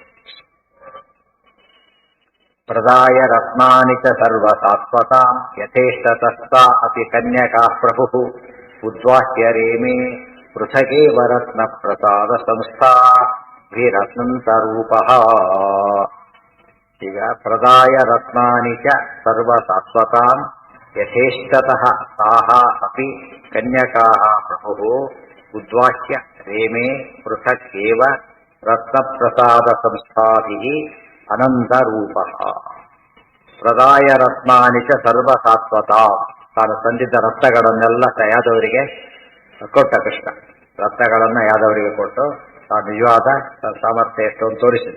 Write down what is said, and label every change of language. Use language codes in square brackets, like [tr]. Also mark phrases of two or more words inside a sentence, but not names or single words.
[sa] ಪ್ರದಾಯ ರತ್ನಾನಿ ಚ ಸರ್ವ ಸಾತ್ವತಾಂ ಯಥೇಷ್ಟತಸ್ತಾ ಅಪಿ ಕನ್ಯಕಾ ಪ್ರಭು ಉದ್ವಾಹ್ಯ ರೇಮೇ ಪೃಥಗೇವ ರತ್ನ ಪ್ರಸಾದ ಸಂಸ್ಥಾ ವಿರತ್ನಂತ ರೂಪ. [kn] ಈಗ [sa] ಪ್ರದಾಯ ರತ್ನಾನಿ ಚ ಸರ್ವ ಸಾತ್ವತಾಂ ಯಥೇಷ್ಟತಃ ತಾಹ ಅಪಿ ಕನ್ಯಕಾ ಪ್ರಭು ಉದ್ವಾಹ್ಯ ರೇಮೇ ಪೃಥಕ್ ಏವ ರತ್ನ ಪ್ರಸಾದ ಸಂಸ್ಥಾಭಿಃ ಅನಂತ ರೂಪ. ಪ್ರದಾಯ ರತ್ನಾನಿ ಚ ಸರ್ವ ಸಾತ್ವತಾಂ, [kn] ತಾನು ತಂದಿದ್ದ ರತ್ನಗಳನ್ನೆಲ್ಲ ಯಾದವರಿಗೆ ಕೊಟ್ಟ ಕೃಷ್ಣ. ರತ್ನಗಳನ್ನ ಯಾದವರಿಗೆ ಕೊಟ್ಟು ತಾನು ನಿಜವಾದ ಸಾಮರ್ಥ್ಯ ಎಷ್ಟು ಅಂತ ತೋರಿಸಿದ.